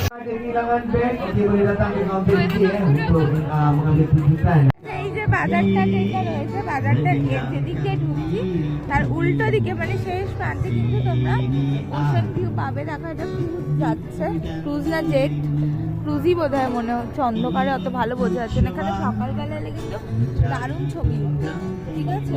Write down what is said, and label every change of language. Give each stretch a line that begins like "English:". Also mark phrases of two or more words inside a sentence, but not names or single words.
Malay: kehilangan bag, okey boleh datang ke kaunter ini untuk mengambil tuntutan.
Bangla: এই যে বাজারটা যেটা রয়েছে বাজারটার যেদিক দিয়ে ঢুকছি তার উল্টো দিকে মানে শেষ প্রান্তে কিন্তু তোমরা
English: ocean view
Bangla: পাবে। দেখো এটা ক্রুজ যাচ্ছে, ক্রুজ না জেট, ক্রুজই বোধ হয় মনে হচ্ছে, অন্ধকারে অত ভালো বোঝা যাচ্ছে না। এখানে সকালবেলা এলে কিন্তু দারুণ ছবি উঠবে, ঠিক আছে?